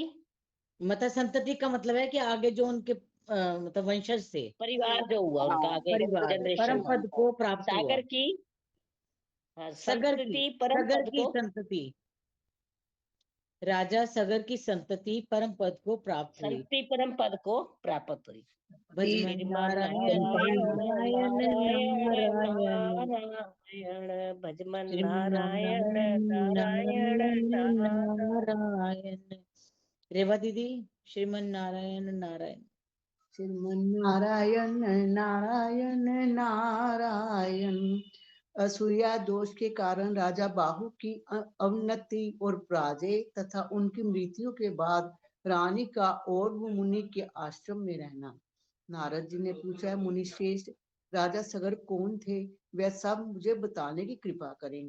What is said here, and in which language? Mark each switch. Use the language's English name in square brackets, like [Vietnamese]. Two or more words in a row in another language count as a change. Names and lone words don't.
[Hindi] मतलब संतति का मतलब है कि आगे जो उनके मतलब वंशज से परिवार जो हुआ उनका आगे परिवार जनरेशन परम पद को प्राप्त हुआ। सागर की सगर की संतति परम सगर पद की को संतति, राजा सगर की संतति परम पद को प्राप्त हुई। संतति परम पद को प्राप्त हुई। भजमन श्रीमान नारायण नारायण नारायण नारायण नारायण नारायण भजमन श्रीमन नारायण नारायण नारायण नारायण। नारायण। रेवा दीदी, श्रीमन नारायण नारायण। श्रीमन नारायण नारायण नारायण। असूया दोष के कारण राजा बाहु की अवनति और पराजय तथा उनकी मृत्यु के बाद रानी का और वो मुनि के आश्रम में रहना। नारद जी ने पूछा, मुनि श्रेष्ठ राजा सगर कौन थे, वह सब मुझे बताने की कृपा करें।